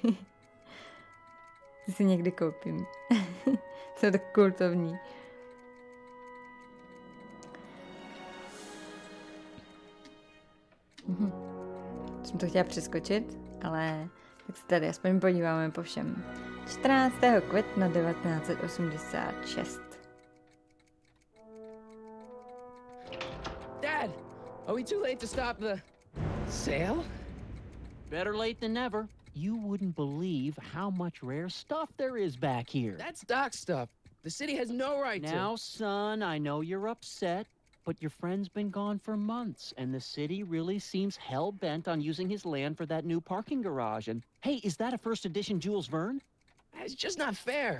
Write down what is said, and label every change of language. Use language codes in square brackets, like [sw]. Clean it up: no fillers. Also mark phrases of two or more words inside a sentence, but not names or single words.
[cs] Ty si někdy koupím. Jsou tak kultovní. Jsem to chtěla přeskočit, ale tak se tady aspoň podíváme po všem. 14. května 1986. [en] Dad, are we too late to stop the sale? Better late than never. You wouldn't believe how much rare stuff there is back here. That's Doc's stuff. The city has no right to. Now, son, I know you're upset, but your friend's been gone for months, and the city really seems hell-bent on using his land for that new parking garage. And, hey, is that a first edition Jules Verne? It's just not fair.